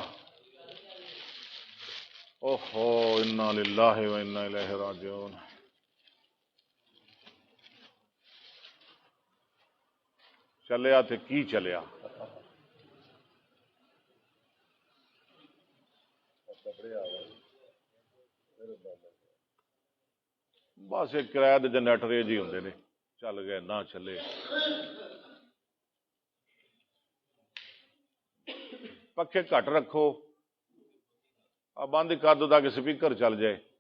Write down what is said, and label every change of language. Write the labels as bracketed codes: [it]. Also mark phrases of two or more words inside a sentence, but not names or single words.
[ar] اوہو انا للہ و انا الیہ راجعون۔ [pa] چلیا تے کی چلیا؟ بس ایک کرایہ دے جنریٹر جی ہوندے نے، چل گئے نہ چلے۔ پکھے گھٹ رکھو، [ur] بند کر دو تاکہ سپیکر چل جائے۔